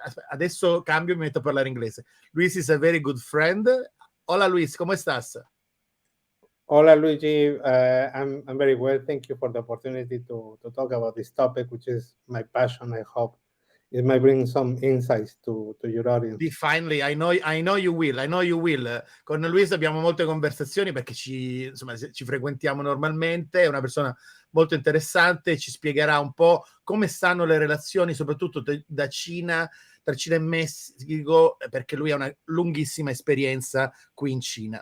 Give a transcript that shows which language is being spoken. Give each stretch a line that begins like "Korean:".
Italian: Adesso cambio e mi metto a parlare inglese.
English: Luis is a very good friend.
Spanish: Hola Luis, ¿cómo estás?
English: Hola Luigi, I'm very well. Thank you for the opportunity to talk about this topic, which is my passion. I hope it might bring some insights to your audience. Finally, I know you will.
Italian: Con Luis abbiamo molte conversazioni perché ci frequentiamo normalmente, è una persona molto interessante, ci spiegherà un po' come stanno le relazioni, soprattutto tra Cina e Messico, perché lui ha una lunghissima esperienza qui in Cina.